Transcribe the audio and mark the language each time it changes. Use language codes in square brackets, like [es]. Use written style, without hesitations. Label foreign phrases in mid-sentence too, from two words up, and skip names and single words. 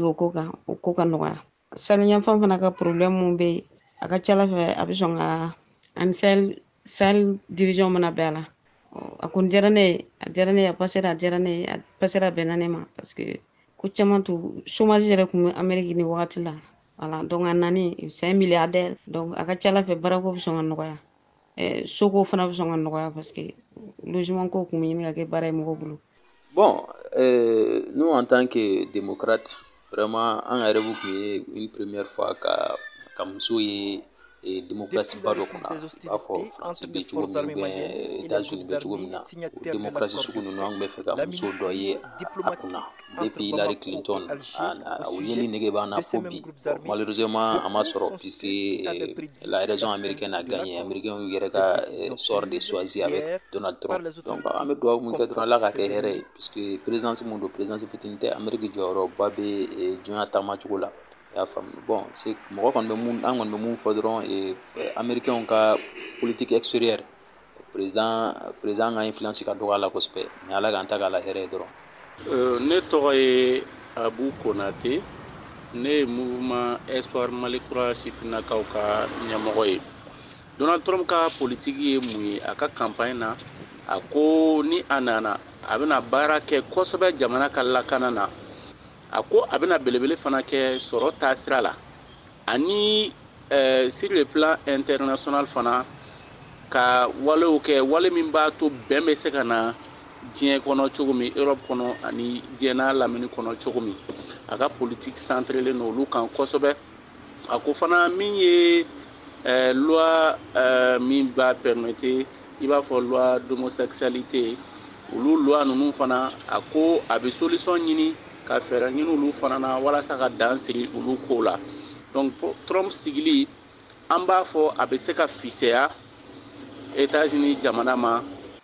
[bm] o ko ka nɔgɔya saliɲɛfan fana ka problème mun bɛ yen a ka ca Ala fɛ a bɛ sɔn ka ani Sahel division mana bɛn a la a kɔni diyara ne ye a diyara ne ye a pasera bɛnna ne ma [fr] parce que [bm] ko caman tun chômage yɛrɛ tun bɛ Amérique ni wagati la [fr] voilà donc [bm] a nani [fr] c'est un milliardaire [bm] donc a ka ca Ala fɛ baarako bɛ sɔn ka nɔgɔya soko fana bɛ sɔn ka nɔgɔya [fr] parce que [bm] logement ko tun bɛ ɲini ka kɛ baara ye mɔgɔw bolo. [fr] Bon, nous en tant que démocrates, vraiment [bm] an yɛrɛ b'u kun ye [fr] une première fois [bm] ka muso ye démocratie ba dɔ kunna i b'a fɔ France bɛ cogo min [fr] ou bien [bm] États-Unis bɛ cogo min na o démocratie sugu ninnu an tun bɛ fɛ ka muso dɔ ye a kunna depuis Hillary Clinton o yeli nege b'an na fo bi malheureusement a ma sɔrɔ puisque [fr] la raison américaine a gagné américains [bm] y'u yɛrɛ ka [fr] sort de choisi avec Donald Trump [bm] donc an bɛ dugawu min kɛ dɔrɔn Ala ka kɛ hɛrɛ ye puisque présidence mun don présidence fitinin tɛ Amérique jɔyɔrɔba bɛ diɲɛ taamacogo la. Y'a faamu [fr] bon c'est [bm] mɔgɔ kɔni bɛ mun an kɔni bɛ mun fɔ dɔrɔn américains ka [fr] politique extérieure président [bm] ka influence ka dɔgɔ a la kosɛbɛ mais Ala k'an ta k'a la hɛrɛ ye dɔrɔn. Ne tɔgɔ ye Abu Konate ne ye mouvement Espoir Mali Kura sifinnakaw ka ɲɛmɔgɔ ye. Donald Trump ka politique ye mun ye a ka campagne na a ko ni a nana a bɛna baara kɛ kosɛbɛ jamana ka lakana na a ko a bɛna belebele fana kɛ sɔrɔ taasira la ani [fr] sur le plan international [bm] fana ka walew kɛ wale min b'a to bɛn bɛ se ka na diɲɛ kɔnɔ cogo min Europe kɔnɔ ani diɲɛ n'a lamini kɔnɔ cogo min a ka politique centrelen olu kan kosɛbɛ a ko fana min ye loi min b'a permettre i b'a fɔ [fr] loi d'homosexualité [bm] olu loi ninnu fana a ko a bɛ solution ɲini ka fɛɛrɛ ɲini olu fana na walasa ka dan siri olu ko la donc Trump sigili an b'a fɔ a bɛ se ka fisɛya États-Unis jamana ma